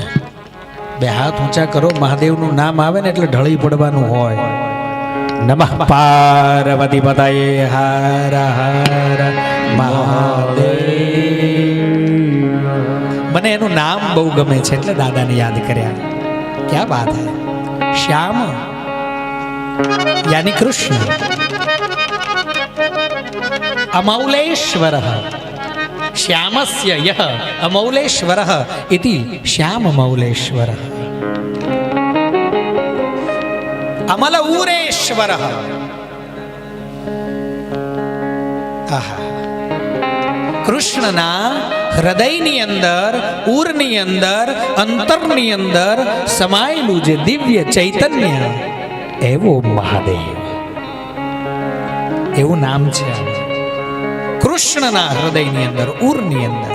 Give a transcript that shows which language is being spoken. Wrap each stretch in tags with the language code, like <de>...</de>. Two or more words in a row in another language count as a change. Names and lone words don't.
<gu>બે હાથ ઊંચા કરો, મહાદેવનું નામ આવે ને એટલે ઢળી પડવાનું હોય.</gu> <sa>નમઃ પાર્વતી પતયે હર હર મહાદેવ.</sa> <gu>મને એનું નામ બહુ ગમે છે એટલે દાદાને યાદ કર્યા.</gu> <hi>क्या बात है.</hi> <sa>શ્યામ यानी कृष्ण, अमौलेश्वर, श्यामस्य यः अमौलेश्वर इति श्याम मौलेश्वर. अमल ऊरेश्वर.</sa> <gu>કૃષ્ણના હૃદયની અંદર, ઉરની અંદર, અંતરની અંદર સમાયેલું જે દિવ્ય ચૈતન્ય, એવો મહાદેવ, એવું નામ છે કૃષ્ણના હૃદયની અંદર, ઉરની અંદર.</gu>